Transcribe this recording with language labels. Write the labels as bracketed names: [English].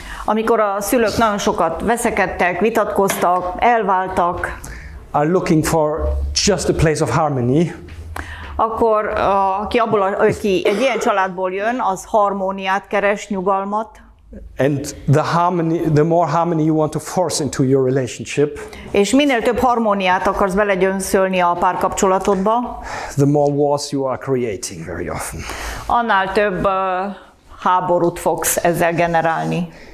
[Hungarian] amikor a szülők nagyon sokat veszekedtek, vitatkoztak, elváltak, [English] are looking for just a place of harmony, [Hungarian] akkor aki egy ilyen családból jön, az harmóniát keres, nyugalmat, [English] and the more harmony you want to force into your relationship, [Hungarian] és minél több harmóniát akarsz belegyönszölni a párkapcsolatodba, [English] the more wars you are creating very often. [Hungarian] annál több háborút fogsz ezzel generálni.